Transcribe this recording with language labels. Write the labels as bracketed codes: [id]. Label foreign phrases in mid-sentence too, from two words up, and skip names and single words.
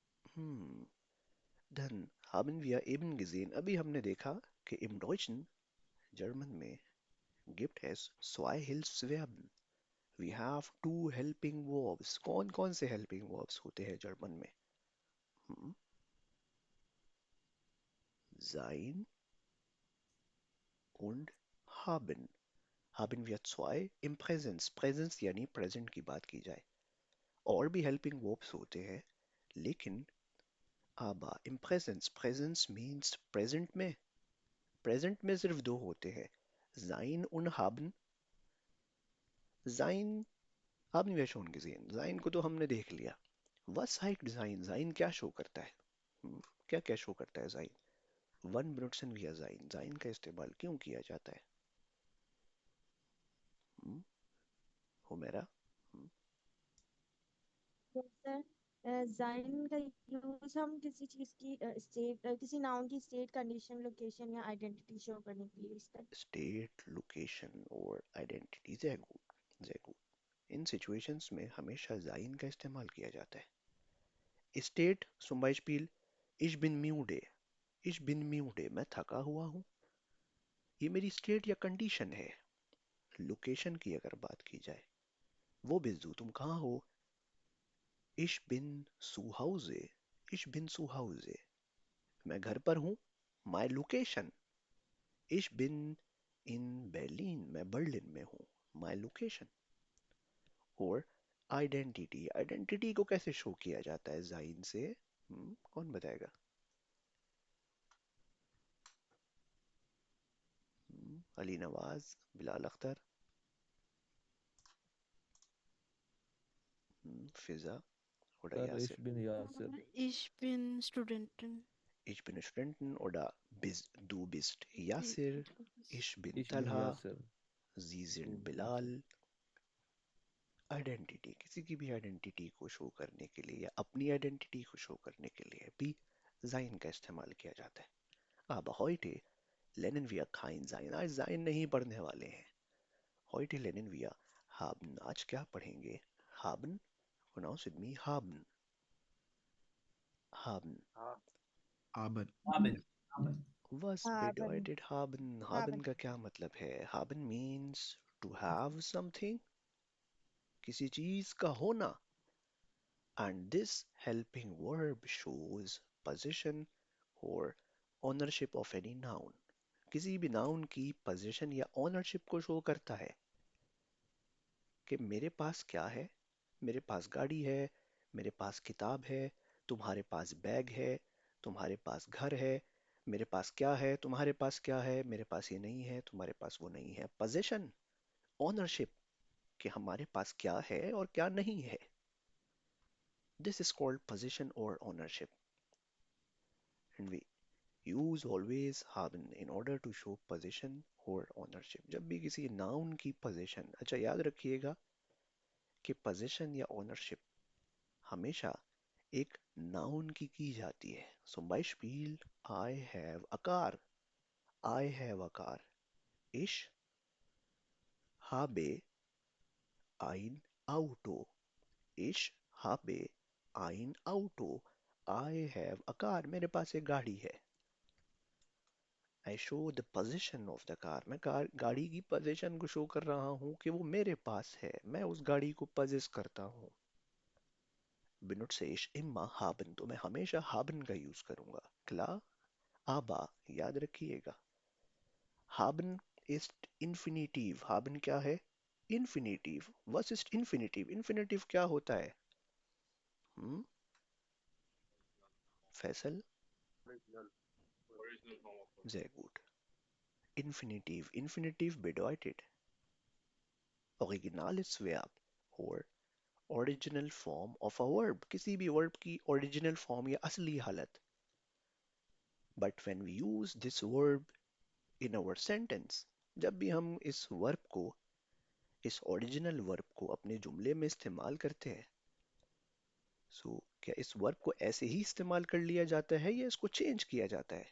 [de] हम्म Dann haben wir eben gesehen, [hi] अभी हमने देखा कि [de] im Deutschen, [hi] जर्मन में, [de] gibt es zwei Hilfsverben. [en] We have two helping verbs. [hi] कौन कौन से [en] helping verbs [hi] होते हैं जर्मन में? Hmm? [de] Sein und haben. Haben wir zwei im Präsens. [hi] Präsens यानी present की बात की जाए. और भी [en] helping verbs [hi] होते हैं, लेकिन [de] aber im Präsens. [hi] Präsens [en] means present [hi] में. Present में सिर्फ दो होते हैं. [de] Sein und haben. Sein haben wir schon gesehen. [hi] Sein को तो हमने देख लिया. [de] Was zeigt Sein? [hi] Sein क्या शो करता है? क्या क्या शो करता है Sein? [de] Wann benutzen wir Sein? [hi] Sein का इस्तेमाल क्यों किया जाता है? हम्म, हुमेरा? हम्म, सर जाइन का यूज हम किसी चीज की स्टेट, किसी नाउन की [en] state, condition, location [hi] या आइडेंटिटी शो करने के लिए यूज करते [en] state, location और identity. [de] sehr gut, sehr gut. [hi] इन सिचुएशंस में हमेशा Sein का इस्तेमाल किया जाता है. स्टेट, [de] zum Beispiel, ich bin müde. Ich bin müde. [hi] मैं थका हुआ हूँ. ये मेरी स्टेट या कंडीशन है. लोकेशन की अगर बात की जाए, वो बिज्जू तुम कहाँ हो? [de] Ich bin zu Hause. Ich bin zu Hause. [hi] मैं घर पर हूँ. [en] My location. [de] Ich bin in Berlin. [hi] मैं बर्लिन में हूँ. [en] My location. [hi] और आइडेंटिटी. आइडेंटिटी को कैसे शो किया जाता है जाइन से? कौन बताएगा? अली नवाज, बिलाल अख्तर, फिजा और Sir, [de] ich यासिर. bin Yasser. Ich bin Studentin. Ich bin Studentin oder du bist Yasir. Du bist. Ich bin Ich bin Talha. Yasser. Sie Du sind bist. Bilal. [hi] आइडेंटिटी, किसी की भी आइडेंटिटी को शो करने के लिए या अपनी आइडेंटिटी को शो करने के लिए भी जाइन का इस्तेमाल किया जाता है. [de] अब heute lernen wir kein Sein. [hi] आज जाइन नहीं पढ़ने वाले हैं. [de] heute lernen wir haben. [hi] आज क्या पढ़ेंगे? [de] haben, [en] pronounce with me, [de] haben. haben. Aber. Haben. Haben. Was हैं. बन bedeutet haben? [hi] हाँ [de] haben बन [hi] का क्या मतलब है? [en] haben means to have something, [hi] किसी चीज का होना. [en] And this helping verb shows possession or ownership of any noun. [hi] किसी भी नाउन की पोजीशन या ओनरशिप को शो करता है कि मेरे पास क्या है. मेरे पास गाड़ी है, मेरे पास किताब है, तुम्हारे पास बैग है, तुम्हारे पास घर है. मेरे पास क्या है, तुम्हारे पास क्या है, मेरे पास ये नहीं है, तुम्हारे पास वो नहीं है. [en] position, ownership, [hi] कि हमारे पास क्या है और क्या नहीं है. [en] this is called position और ownership. and we use always haben in order to show possession or ownership. [hi] जब भी किसी noun की possession, अच्छा याद रखिएगा कि possession या ownership हमेशा एक noun की जाती है. [de] Zum Beispiel, [en] I have a car. I have a car. [de] Ich habe ein Auto. Ich habe ein Auto. [en] I have a car. [hi] मेरे पास एक गाड़ी है. [en] I show the position of the car. [hi] मैं कार गाड़ी की पोजीशन को शो कर रहा हूँ कि वो मेरे पास है. मैं उस गाड़ी को पजेस करता हूँ. [de] benutze ich immer haben, [hi] तो मैं हमेशा haben का यूज करूंगा. [de] klar, aber [hi] याद रखिएगा. [de] haben ist infinitiv. haben [hi] क्या है? [de] infinitive. was ist infinitive? [hi] infinitive क्या होता है? हम्म फैसल. [de] sehr gut. infinitive. infinitive bedeutet originales Verb [en] और original form of a verb. [hi] किसी भी वर्ब की ओरिजिनल फॉर्म या असली हालत. [en] but when we use this verb in our sentence, [hi] जब भी हम इस वर्ब को, इस [en] original verb [hi] को अपने जुमले में इस्तेमाल करते हैं, सो क्या इस वर्ब को ऐसे ही इस्तेमाल कर लिया जाता है या इसको चेंज किया जाता है?